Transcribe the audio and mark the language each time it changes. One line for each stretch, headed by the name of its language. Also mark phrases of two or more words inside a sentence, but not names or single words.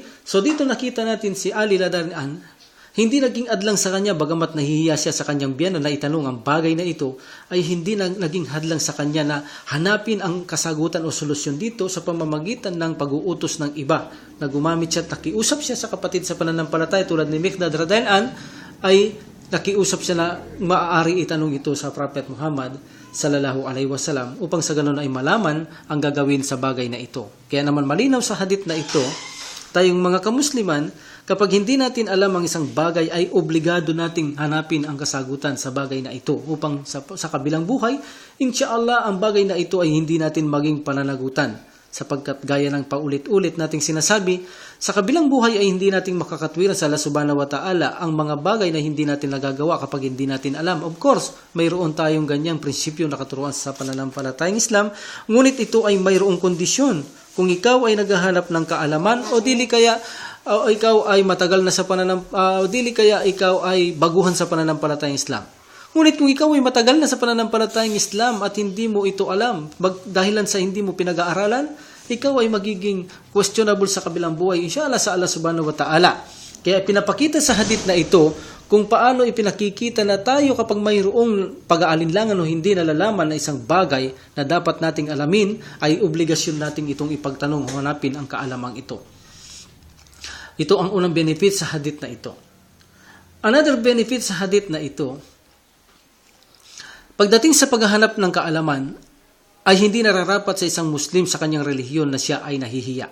Filipino: So dito nakita natin si Ali Radha'an, hindi naging adlang sa kanya bagamat nahihiya siya sa kanyang biyenan na itanong ang bagay na ito, ay hindi naging hadlang sa kanya na hanapin ang kasagutan o solusyon dito sa pamamagitan ng pag-uutos ng iba na gumamit siya at nakiusap siya sa kapatid sa pananampalataya tulad ni Miqdad Radha'an ay nakiusap siya na maaari itanong ito sa Prophet Muhammad
Arabic: صلى الله عليه وسلم
Filipino: upang sa ganon ay malaman ang gagawin sa bagay na ito. Kaya naman malinaw sa hadith na ito, tayong mga kamusliman, kapag hindi natin alam ang isang bagay ay obligado nating hanapin ang kasagutan sa bagay na ito upang sa kabilang buhay, inshallah ang bagay na ito ay hindi natin maging pananagutan. Sapagkat gaya ng paulit-ulit nating sinasabi, sa kabilang buhay ay hindi natin makakatwiran sa Allah
Arabic: سبحانه وتعالى
Filipino: ang mga bagay na hindi natin nagagawa kapag hindi natin alam.
English: Of course,
Filipino: mayroon tayong ganyang prinsipyo na katuruan sa pananampalatayang Islam, ngunit ito ay mayroong kondisyon. Kung ikaw ay naghahanap ng kaalaman o dili kaya ikaw ay matagal na sa dili kaya ikaw ay baguhan sa pananampalatayang Islam. Ngunit kung ikaw ay matagal na sa pananampalatayang Islam at hindi mo ito alam, dahilan sa hindi mo pinag-aaralan, ikaw ay magiging questionable sa kabilang buhay, inshallah sa Allah
Arabic: سبحانه وتعالى.
Filipino: Kaya pinapakita sa hadith na ito kung paano ipinakikita na tayo kapag mayroong pag-aalinlangan o hindi nalalaman na isang bagay na dapat nating alamin, ay obligasyon nating itong ipagtanong o hanapin ang kaalamang ito. Ito ang unang benefit sa hadith na ito.
English: Another benefit
Filipino: sa hadith na ito, pagdating sa paghahanap ng kaalaman, ay hindi nararapat sa isang Muslim sa kanyang relihiyon na siya ay nahihiya.